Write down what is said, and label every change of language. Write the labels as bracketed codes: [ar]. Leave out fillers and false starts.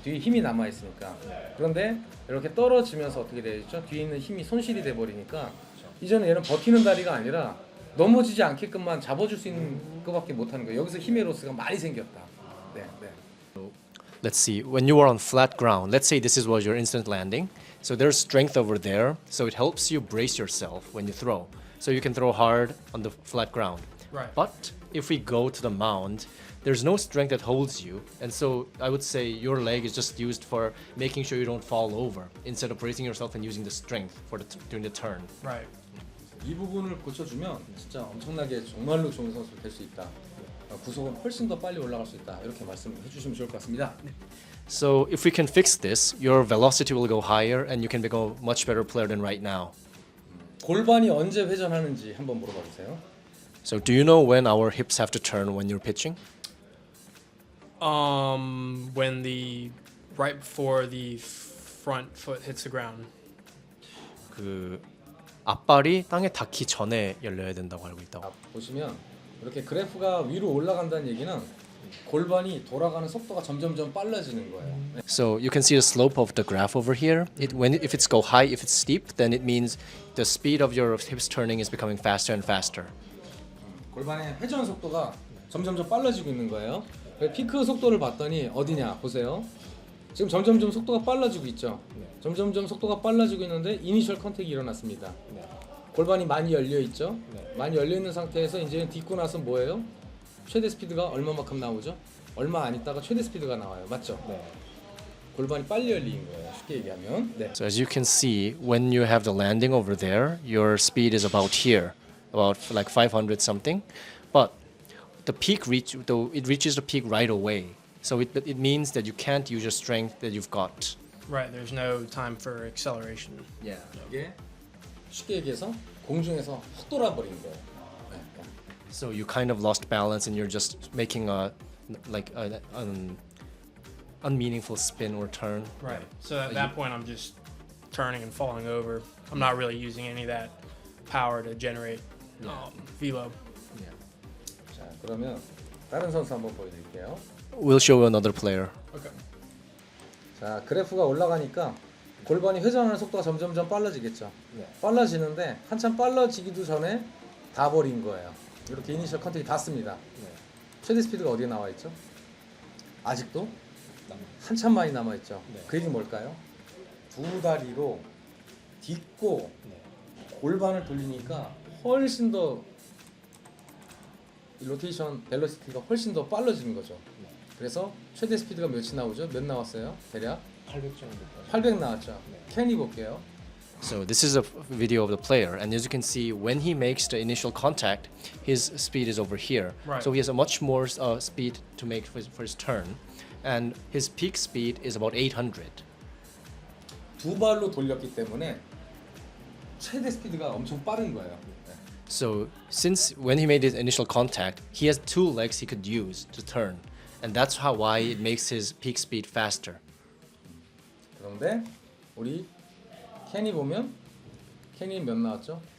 [ko] 뒤에 힘이 남아 있으니까. 그런데 이렇게 떨어지면서 어떻게 되죠? 뒤에 있는 힘이 손실이 돼 버리니까 이제는 얘는 버티는 다리가 아니라 넘어지지 않게끔만 잡아줄 수 있는 것밖에 못 하는 거예요. 여기서 힘의 로스가 많이 생겼다. 네. [en] Let's see, when you are on flat ground, let's say this was your instant landing. So there's strength over there, so it helps you brace yourself when you throw. So you can throw hard on the flat ground. Right. But if we go to the mound, there's no strength that holds you. And so I would say your leg is just used for making sure you don't fall over instead of bracing yourself and using the strength during the turn. Right. [ko] 이 부분을 고쳐주면 진짜 엄청나게 정말로 좋은 선수 될 수 있다. 구속은 훨씬 더 빨리 올라갈 수 있다. 이렇게 말씀해 주시면 좋을 것 같습니다. [en] So if we can fix this, your velocity will go higher and you can become a much better player than right now. [ko] 골반이 언제 회전하는지 한번 물어봐 주세요. [en] So do you know when our hips have to turn when you're pitching? When right before the front foot hits the ground. [ko] 그 앞발이 땅에 닿기 전에 열려야 된다고 알고 있다고. 보시면 이렇게 그래프가 위로 올라간다는 얘기는 골반이 돌아가는 속도가 점점점 빨라지는 거예요. [en] So you can see the slope of the graph over here. If it's go high, if it's steep, then it means the speed of your hips turning is becoming faster and faster. [ko] 골반의 회전 속도가 점점점 빨라지고 있는 거예요. 피크 속도를 봤더니 어디냐 보세요. 지금 점점점 속도가 빨라지고 있죠. 점점점 속도가 빨라지고 있는데 이니셜 컨택이 일어났습니다. 골반이 많이 열려 있죠. 많이 열려 있는 상태에서 이제 딛고 나서 뭐예요? 최대 스피드가 얼마만큼 나오죠? 얼마 안 있다가 최대 스피드가 나와요. 맞죠? 골반이 빨리 열린 거예요. 쉽게 얘기하면. 네. [en] So as you can see, when you have the landing over there, your speed is about here, about like 500 something, but the peak it reaches the peak right away. So it means that you can't use your strength that you've got. Right. There's no time for acceleration. [ko] 이게 쉽게 얘기해서 공중에서 헛 돌아버린 거예요. 네. [en] So you kind of lost balance and you're just making a like an unmeaningful spin or turn. Right. So at that point, I'm just turning and falling over. I'm not really using any of that power to generate velo. [ko] 자, 그러면 다른 선수 한번 보여드릴게요. [en] We'll show you another player. Okay. [ko] 자, 그래프가 올라가니까 골반이 회전하는 속도가 점점점 빨라지겠죠. 빨라지는데 한참 빨라지기도 전에 다 버린 거예요. 이렇게 이니셜 컨택이 닿습니다. 최대 스피드가 어디에 나와 있죠? 아직도 한참 많이 남아 있죠. 그 얘기는 뭘까요? 두 다리로 딛고 골반을 돌리니까 훨씬 더 로테이션 벨로시티가 훨씬 더 빨라지는 거죠. 그래서 최대 스피드가 몇이 나오죠? 몇 나왔어요? 대략 800 나왔죠. 캐니 볼게요. [en] So this is a video of the player, and as you can see, when he makes the initial contact, his speed is over here. Right. So he has a much more speed to make for his turn, and his peak speed is about 800. [ko] 두 발로 돌렸기 때문에 최대 스피드가 엄청 빠른 거예요. [en] So since when he made his initial contact, he has two legs he could use to turn, and that's why it makes his peak speed faster. [ko] 그런데 우리 캐니 보면 캐니 몇 나왔죠?